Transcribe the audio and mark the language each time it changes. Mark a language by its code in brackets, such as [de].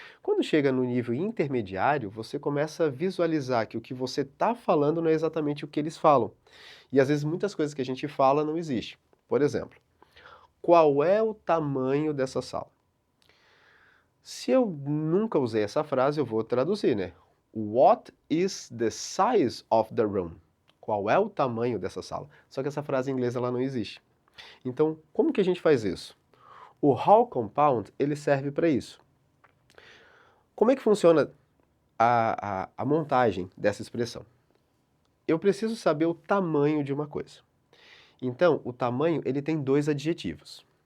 [pt] Quando chega no nível intermediário, você começa a visualizar que o que você está falando não é exatamente o que eles falam. E às vezes muitas coisas que a gente fala não existem. Por exemplo, qual é o tamanho dessa sala? Se eu nunca usei essa frase, eu vou traduzir, né? [en] What is the size of the room? [pt] Qual é o tamanho dessa sala? Só que essa frase em inglês ela não existe. Então, como que a gente faz isso? O how compound, ele serve para isso. Como é que funciona a montagem dessa expressão? Eu preciso saber o tamanho de uma coisa. Então, o tamanho, ele tem 2 adjetivos.